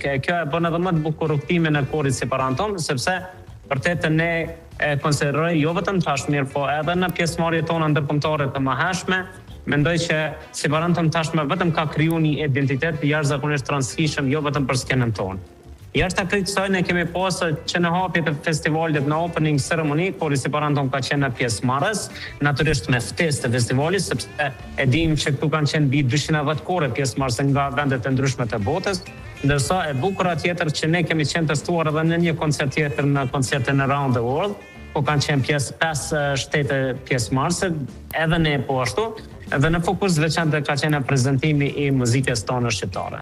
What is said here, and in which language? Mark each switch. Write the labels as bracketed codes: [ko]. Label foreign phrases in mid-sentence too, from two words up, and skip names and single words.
[sq] Kjo e bën edhe më të bukur rrugtimin e korit Siparantum, sepse vërtetë ne konsideroj jo vetëm tashmë, po edhe në pjesëmarrjet tona ndërkombëtare të mëhershme, mendoj që Siparantum tashmë vetëm ka kriju një identitet jashtëzakonisht të rëndësishëm jo vetëm për skenën tonë. Jashtë kësaj ne kemi pasur që në hapjet e festivalit në [en] opening ceremony, [sq] kori Siparantum ka qenë pjesëmarrës, natyrisht me ftesë të festivalit, sepse e dim që këtu kanë qenë mbi 210 kore pjesëmarrëse nga vendet e ndryshme të botës, ndërsa e bukura tjetër që ne kemi qenë testuar edhe në një koncert tjetër në koncertin Around the World, po kanë qenë 5 shtete pjesëmarrëse, edhe ne po ashtu, edhe në fokus veçantë ka qenë prezantimi i muzikës tonë shqiptare.